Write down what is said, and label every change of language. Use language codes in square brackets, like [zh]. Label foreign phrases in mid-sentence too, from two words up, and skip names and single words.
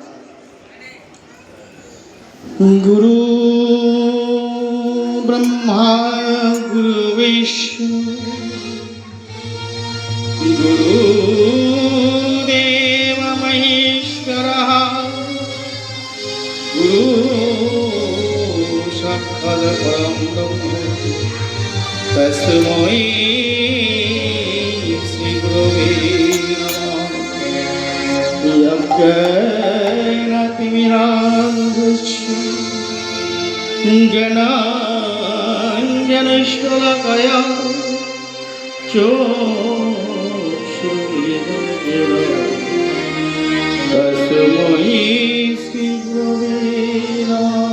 [sa] গুরু ব্রহ্মা গুরু বিষ্ণু গুরু দেব মহেশ্বরঃ গুরু সাক্ষাৎ পরম ব্রহ্ম তস্मै শ্রী গুরবে নমঃ। यज्ञेन तिमिरान्धस्य ज्ञानाञ्जनशलाकया चक्षुरुन्मीलितं तस्मै श्रीगुरवे नमः।